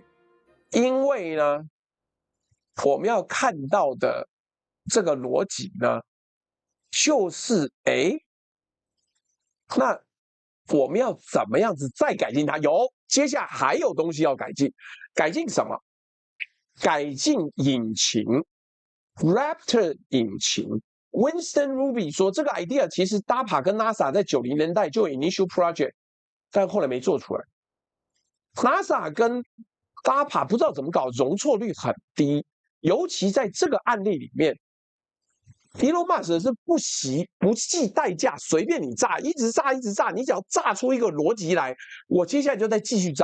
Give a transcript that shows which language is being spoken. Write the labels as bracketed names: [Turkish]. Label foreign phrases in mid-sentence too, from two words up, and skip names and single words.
[Chinese] 因為呢，我們要看到的這個邏輯呢，就是那我們要怎麼樣子再改進它？接下來還有東西要改進，改進什麼？改進引擎 ，Raptor 引擎。Winston Ruby 說，這個 idea 其實 DARPA 跟 NASA 在90年代就有 [English] initial project， [Chinese] 但後來沒做出來。NASA 跟 DARPA 不知道怎麼搞，容錯率很低，尤其在這個案例裡面。Elon Musk 是不計代價，隨便你炸，一直炸，一直炸，你只要炸出一個邏輯來，我接下來就再繼續炸。